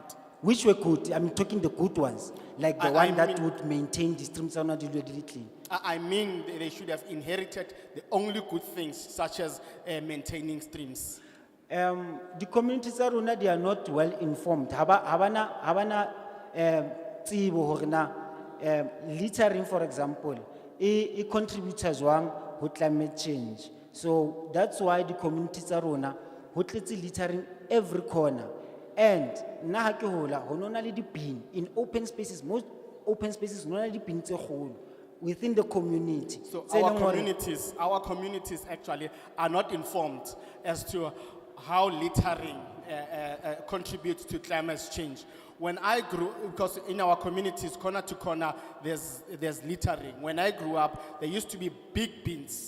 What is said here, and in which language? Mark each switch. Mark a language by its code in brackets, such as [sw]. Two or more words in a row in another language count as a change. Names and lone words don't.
[en] which were good, I'm talking the good ones, like the I one that mean- would maintain the streams are not really clean. I mean, they should have inherited the only good things, such as maintaining streams. The communities are rona, they are not well informed. [st] Habana tsebo hore na [en] littering, for example, it contributes as one to climate change. So that's why the communities are rona, [st] ho tletse [en] littering every corner. [st] And na ha ke hola, ho nona le dipin [en] in open spaces, most open spaces, [st] ho nona le dipin tse kgolo [en] within the community. So [st] Tse leng hore- [en] our communities actually are not informed as to how littering contributes to climate change. When I grew, because in our communities, corner to corner, there's littering. When I grew up, there used to be big bins.